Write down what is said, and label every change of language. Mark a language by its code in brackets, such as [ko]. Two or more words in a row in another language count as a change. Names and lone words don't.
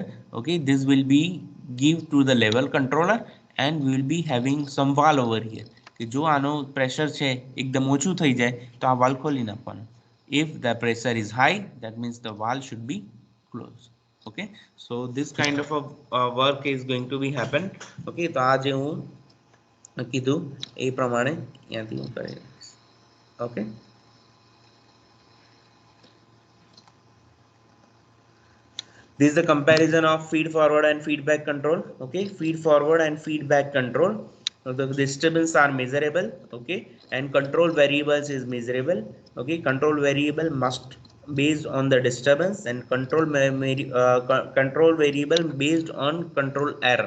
[en] Okay, this will be give to the level controller, and we will be having some valve over here. [gu] કે જો આનો પ્રેશર છે એકદમ ઓછું થઈ જાય તો આ વાલ્વ ખોલી નાખવાનો. [en] If the pressure is high, that means the valve should be closed. Okay, so this kind of a work is going to be happen. [gu] Okay, તો આ જે હું કીધું એ પ્રમાણે અહીંયાથી હું કરી દઈશ. [en] Okay, this is the comparison of feed forward and feedback control. Okay, feed forward and feedback control. So the disturbance are measurable. Okay, and control variables is measurable. Okay, control variable must based on the disturbance, and control variable based on control error.